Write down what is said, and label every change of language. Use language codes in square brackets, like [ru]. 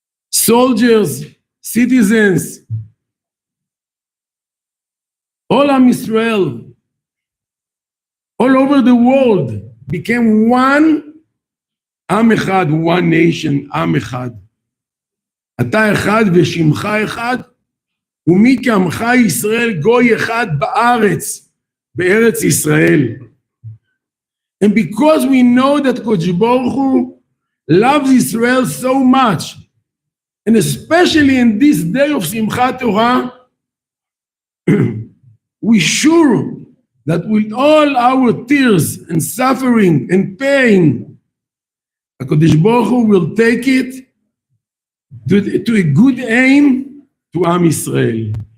[en] Soldiers, citizens, all Am Israel, all over the world, became one Am Echad, one nation, Am Echad. [he] אתה אחד ושמך אחד, ומי כעמך ישראל גוי אחד בארץ, בארץ ישראל. [en] And because we know that Kodesh Baruch Hu loves Israel so much, and especially in this day of Simchat Torah, we sure that with all our tears and suffering and pain, HaKadosh Baruch Hu will take it to a good aim to Am Israel.